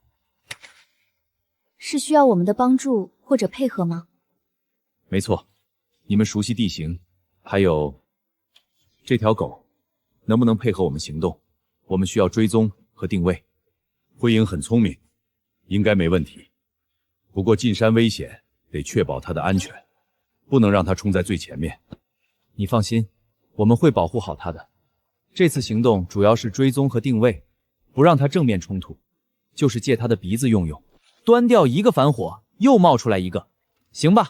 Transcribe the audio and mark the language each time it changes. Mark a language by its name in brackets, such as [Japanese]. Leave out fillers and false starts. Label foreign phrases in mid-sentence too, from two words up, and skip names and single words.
[Chinese] 是需要我們的幫助或者配合嗎？沒錯，你們熟悉地形，還有這條狗，能不能配合我們行動？我們需要追蹤和定位。灰影很聰明，應該沒問題。不過進山危險，得確保他的安全，不能讓他衝在最前面。你放心，我們會保護好他的。這次行動主要是追蹤和定位，不讓他正面衝突，就是借他的鼻子用用，端掉一個反火，又冒出來一個，行吧？